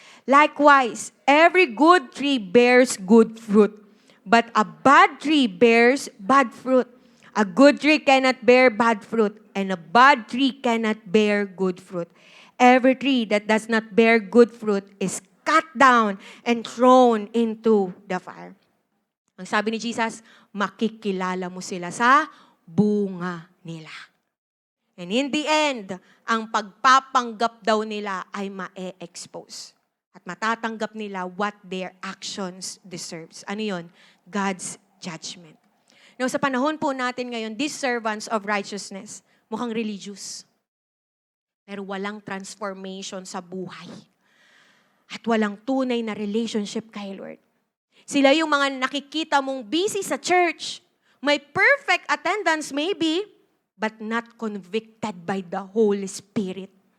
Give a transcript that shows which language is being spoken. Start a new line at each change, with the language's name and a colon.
English: Likewise, every good tree bears good fruit, but a bad tree bears bad fruit. A good tree cannot bear bad fruit, and a bad tree cannot bear good fruit. Every tree that does not bear good fruit is cut down and thrown into the fire.
Filipino: Ang sabi ni Jesus, makikilala mo sila sa bunga nila.
English: And in the end,
Filipino: ang pagpapanggap daw nila ay ma-expose. At matatanggap nila
English: what their actions deserves.
Filipino: Ano yun? God's judgment. Now, sa panahon po natin ngayon,
English: these servants of righteousness,
Filipino: mukhang religious. Pero walang transformation sa buhay. At walang tunay na relationship kay Lord. Sila yung mga nakikita mong busy sa church.
English: May perfect attendance maybe, but not convicted by the Holy Spirit.